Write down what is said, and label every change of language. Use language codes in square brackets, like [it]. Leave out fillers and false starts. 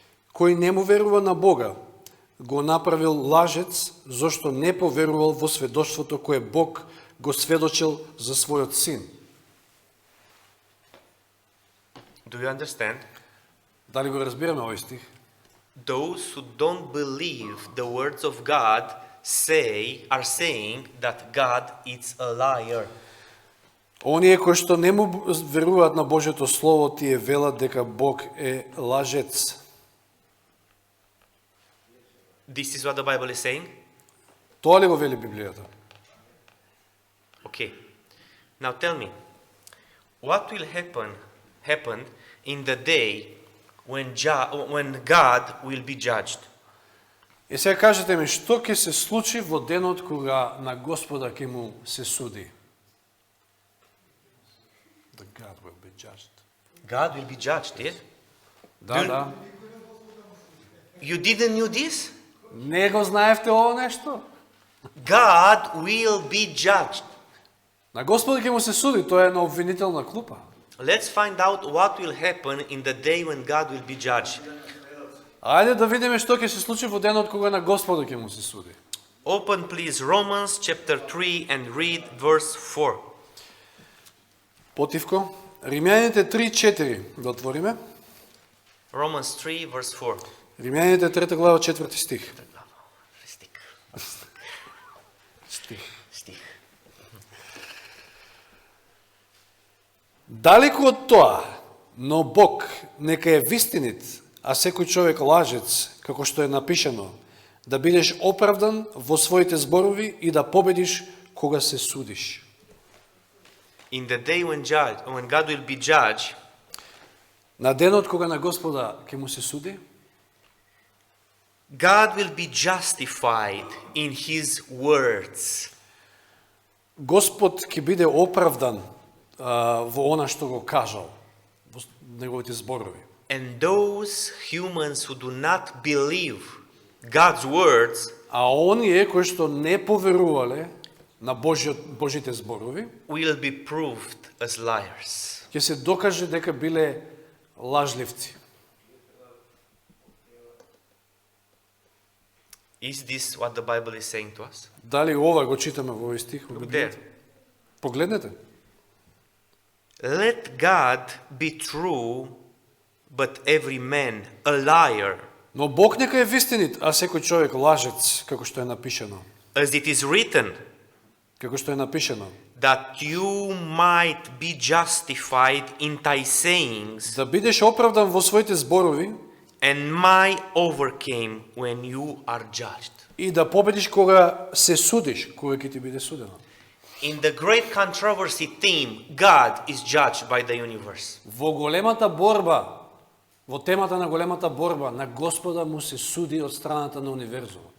[mk] Кој не му верува на Бога, го направил лажец, зашто не поверувал во сведоштвото кое Бог го сведочил за својот Син. [en] Do you understand? [mk] Дали го разбираме овој стих? [en] Those who don't believe the words of God are saying that God is a liar. [mk] Оние кои што не му веруваат на Божјото Слово, тие велат дека Бог е лажец. [en] This is what the Bible is saying? [mk] Тоа ли го вели Библијата? [en] Okay. Now tell me, what will happen in the day when God will be judged? [mk] И сега кажете ми, што ќе се случи во денот кога на Господа ќе му се суди? [en] The God will be judged. God will be judged, yes? [mk] Да, да. [en] You didn't knew this? [mk] Не го знаевте ово нешто? [en] God will be judged. [mk] На Господа ќе му се суди, тоа е на обвинителна клупа. [en] Let's find out what will happen in the day when God will be judged. [mk] Ајде да видиме што ќе се случи во денот кога на Господа ќе му се суди. [en] Open please Romans chapter 3 and read verse 4. [mk] Потивко, Римјаните 3:4 да отвориме. [en] Romans 3 verse 4. [mk] Римјаните 3 глава 4 стих. Стих. Далеку од тоа, но Бог нека е вистинит, а секој човек лажец, како што е напишано, да бидеш оправдан во своите зборови и да победиш кога се судиш. [en] In the day when God will be judged, [mk] На денот кога на Господа ќе му се суди, [en] God will be justified in his words. [mk] Господ ќе биде оправдан во она што го кажал, во неговите зборови. [en] And those humans who do not believe God's words [mk] А оние кои што не поверувале на Божите зборови, [en] will be proved as liars. [mk] ќе се докаже дека биле лажливци. [en] Is this what the Bible is saying to us? [mk] Дали ова го читаме во овој стих? [en] Look there. [mk] Погледнете. [en] Let God be true, but every man a liar, [mk] Но Бог нека е вистинит, а секој човек лажец, како што е напишано. [en] as it is written, [mk] Како што е напишано. [en] that you might be justified in thy sayings, [mk] Да бидеш оправдан во своите зборови [en] and my overcame when you are judged. [mk] и да победиш кога се судиш, кога ќе ти биде судено. [en] In the great controversy theme, God is judged by the universe. [mk] Во големата борба, во темата на големата борба, на Господа му се суди од страната на универзумот.